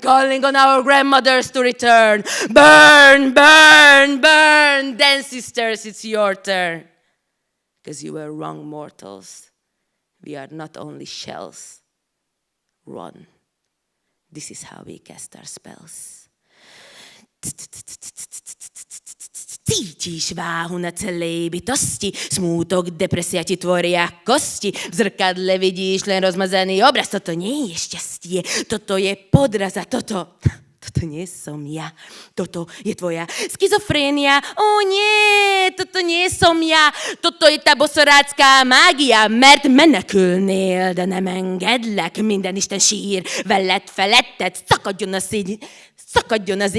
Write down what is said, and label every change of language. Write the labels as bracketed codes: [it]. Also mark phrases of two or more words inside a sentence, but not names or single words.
[en] Calling on our grandmothers to return. Burn, burn, burn. Then, sisters, it's your turn. Because you were wrong, mortals. We are not only shells. Run. This is how we cast our spells. [sk] Cítiš váhu na celé bytosti, smútok, depresia ti tvoria kosti. V zrkadle vidíš len rozmazaný obraz, toto nie je šťastie, toto je podraz a toto nie som ja, toto je tvoja schizofrénia. Ó nie, toto nie som ja, toto je tá boszorátszká mágia, [hu] mert menekülnél, de nem engedlek, minden isten sír, veled feletted, szakadjon az